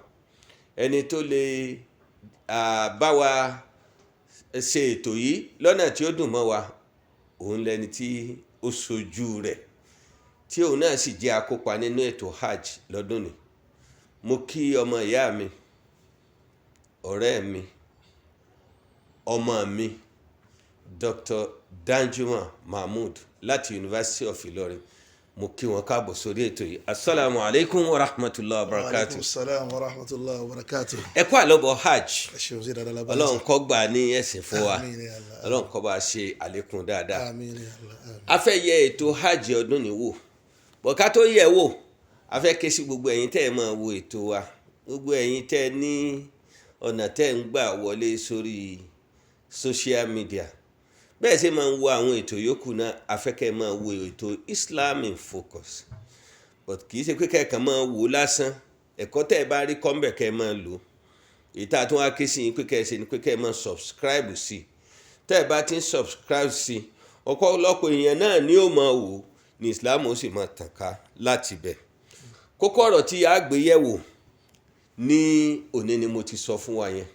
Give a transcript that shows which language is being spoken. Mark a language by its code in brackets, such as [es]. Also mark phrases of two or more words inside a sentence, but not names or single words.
[yo] Ẹni tó lè bá wa ṣe ètò yìí lọ́nà tí ó dùn mọ́ wa, òun lẹni tí ó ṣojú rẹ̀ tí òun náà sì jẹ́ akópa nínú ètò hajj lọ́dún ni. Mo kí ọmọ ìyá mi, ọ̀rẹ́ mi, ọmọ mi, Dr. Danjuma Mahmud láti University of Ilorin. Mo kí wọn káàbọ̀ sórí ètò yìí. [ar] السلام عليكم ورحمة الله وبركاته. وعليكم السلام ورحمة الله وبركاته. [yo] Ẹ kú àlọ́bọ̀ hajj. Ọlọ́run Ọlọ́run kó gbà ní ẹ̀sìn fún wa. Ọlọ́run kó bá ṣe àlékún dáadáa. A fẹ́ yẹ ètò hajj ọdún ní wò. Bọ̀ ká tó yẹ̀ wò, a fẹ́ ké sí gbogbo ẹ̀yin tẹ́ ẹ máa wo ètò wa. Gbogbo ẹ̀yin tẹ́ ẹ ní ọ̀nà tẹ́ ẹ ń gbà wọlé sórí [en] social media. [yo] Bẹ́ẹ̀ ṣe máa ń wo àwọn ètò yòókù náà, a fẹ́ kẹ́ ẹ máa wo ètò Islam in Focus. But kì í ṣe pé kẹ́ẹ̀kan máa wò lásán. Ẹ̀kọ́ tẹ́ ẹ bá rí kọ́ńbẹ̀ kẹ́ ẹ máa lò. Èyí tá a tún wá ké sí yín pé kẹ́ ẹ ṣe ni pé kẹ́ ẹ máa subscribe sí. Tẹ́ ẹ bá ti ń subscribe sí, ọ̀pọ̀lọpọ̀ èèyàn náà ni ó máa wò ní Islam ó sì máa tàn ká láti bẹ̀. Kókó ọ̀rọ̀ tí a gbé yẹ̀wò ní òní ni mo ti sọ fún wa yẹn.